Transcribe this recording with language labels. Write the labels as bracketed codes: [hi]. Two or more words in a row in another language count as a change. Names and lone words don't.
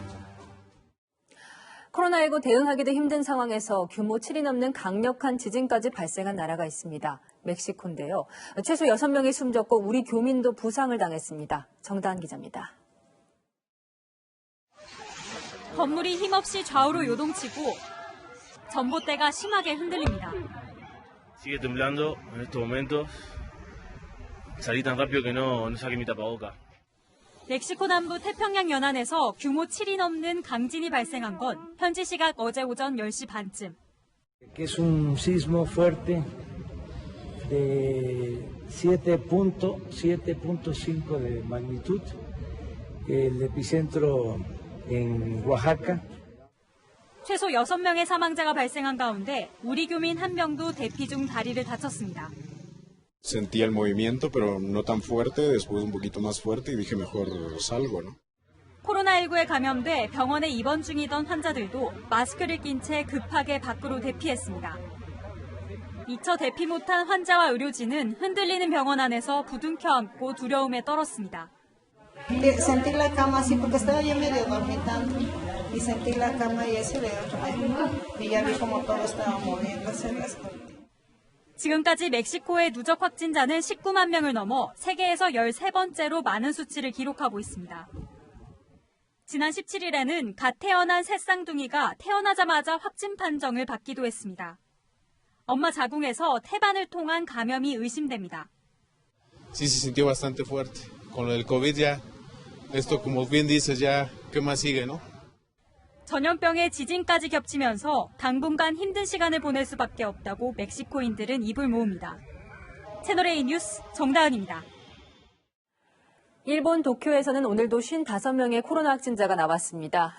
[ko] 코로나19 대응하기도 힘든 상황에서 규모 7이 넘는 강력한 지진까지 발생한 나라가 있습니다. 멕시코인데요. 최소 6명이 숨졌고 우리 교민도 부상을 당했습니다. 정다은 기자입니다. 건물이 힘없이 좌우로 요동치고 전봇대가 심하게 흔들립니다. [es] Sigue temblando en estos momentos. Salí tan rápido que no saqué mi tapabocas. [ko] 멕시코 남부 태평양 연안에서 규모 7이 넘는 강진이 발생한 건 현지 시각 어제 오전 10시 반쯤. [es] Que es un sismo fuerte de 7.5 de magnitud. El epicentro en Oaxaca. [ko] 최소 6명의 사망자가 발생한 가운데 우리 교민 1명도 대피 중 다리를 다쳤습니다. [es] Sentía el movimiento, pero no tan fuerte, después un poquito más fuerte y dije mejor salgo, ¿no? [ko] 코로나19에 감염돼 병원에 입원 중이던 환자들도 마스크를 낀 채 급하게 밖으로 대피했습니다. 미처 대피 못한 환자와 의료진은 흔들리는 병원 안에서 부둥켜 안고 두려움에 떨었습니다. [es] Sentí la cama así porque estaba yo medio dormitando y sentí la cama y ese de otro y ya vi como todo estaba moviéndose. [ko] 지금까지 멕시코의 누적 확진자는 19만 명을 넘어 세계에서 13번째로 많은 수치를 기록하고 있습니다. 지난 17일에는 갓 태어난 새 쌍둥이가 태어나자마자 확진 판정을 받기도 했습니다. 엄마 자궁에서 태반을 통한 감염이 의심됩니다. [es] Sí, se sintió bastante fuerte. Con lo del COVID ya, esto como bien dices, ya, ¿qué más sigue, no? [ko] 전염병에 지진까지 겹치면서 당분간 힘든 시간을 보낼 수밖에 없다고 멕시코인들은 입을 모읍니다. 채널A 뉴스 정다은입니다. 일본 도쿄에서는 오늘도 55명의 코로나 확진자가 나왔습니다.